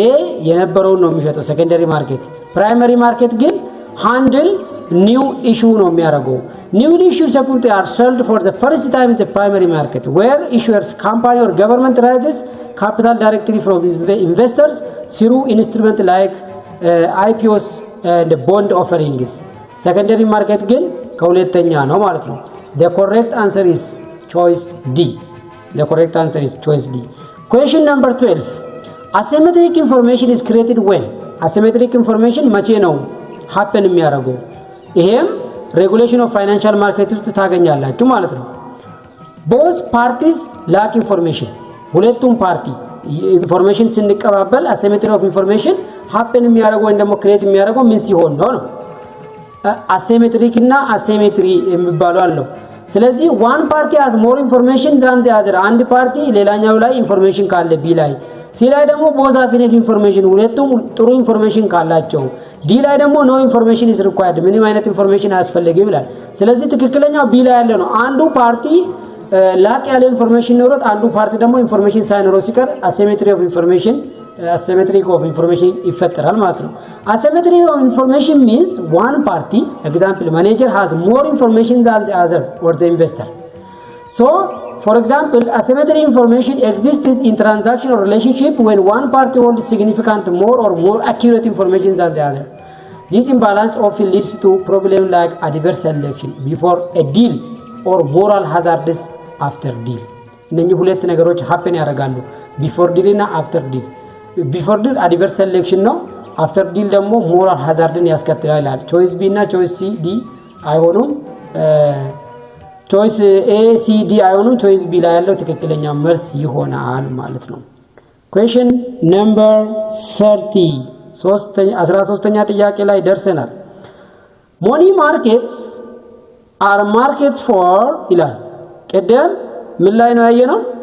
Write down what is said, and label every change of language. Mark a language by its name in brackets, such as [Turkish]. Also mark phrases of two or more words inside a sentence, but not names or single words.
[Amharic] የነበረውን ነው የሚሸጠው [English] secondary market. primary market ግን handle new issue [Amharic] ነው የሚያደርገው። [English] newly issued security are sold for the first time in the primary market where issuers company or government raises capital directly from investors through instrument like IPOs and bond offerings. secondary market [Amharic] ግን ከሁለተኛ ነው ማለት ነው። [English] the correct answer is choice D. The correct answer is choice D. Question number 12. Asymmetric information is created when? Asymmetric information [Amharic] መቼ ነው happen የሚያደርገው? [English] ይሄም regulation of financial market [Amharic] ውስጥ ታገኛላችሁ ማለት ነው። [English] both parties lack information. [Amharic] ሁለቱም ፓርቲ ኢንፎርሜሽን ስንቀባበል [English] asymmetry of information [Amharic] happen የሚያደርገው ወይም ደግሞ create የሚያደርገው ምን ሲሆን ነው? አሲሜትሪክ እና አሲሜትሪ የሚባሉ አለው። ስለዚህ [English] one party has more information than the other። [Amharic] አንድ ፓርቲ ሌላኛው ላይ ኢንፎርሜሽን ካለ ቢ ላይ፣ ሲ ላይ ደግሞ [English] both have enough information [Amharic] ሁለቱም ጥሩ ኢንፎርሜሽን ካላቸው፣ ዲ ላይ ደግሞ [English] no information is required [Amharic] ምንም አይነት ኢንፎርሜሽን አያስፈልግም ይላል። ስለዚህ ትክክለኛው ቢ ላይ ያለ ነው። አንዱ ፓርቲ ላቅ ያለ ኢንፎርሜሽን ኖሮት አንዱ ፓርቲ ደግሞ ኢንፎርሜሽን ሳይኖረው ሲቀር [English] asymmetry of information [Amharic] ይፈጠራል ማለት ነው። [English] Asymmetry of information means one party, example manager has more information than the other or the investor. So for example asymmetry information exists in transaction or relationship when one party holds significant more accurate information than the other. This imbalance often leads to problem like adverse selection before a deal or moral hazards after deal. [Amharic] እነኚህ ሁለት ነገሮች happen ያደርጋሉ [English] before deal [Amharic] እና [English] after deal። before deal adverse selection [Amharic] ነው። [English] after deal [Amharic] ደግሞ [English] moral hazard [Amharic] ያስከትላል ይላል። ቾይስ ቢ እና ቾይስ ሲ ዲ አይሆኑም። ቾይስ ኤ ሲ ዲ አይሆኑም። ቾይስ ቢ ላይ ያለው ትክክለኛ መልስ ይሆናል ማለት ነው። [English] question number 30 [Amharic] 13ኛ ጥያቄ ላይ ደርሰናል። [English] money markets are markets for [Amharic] ይላል። ቀደም ምን ላይ ነው ያየነው?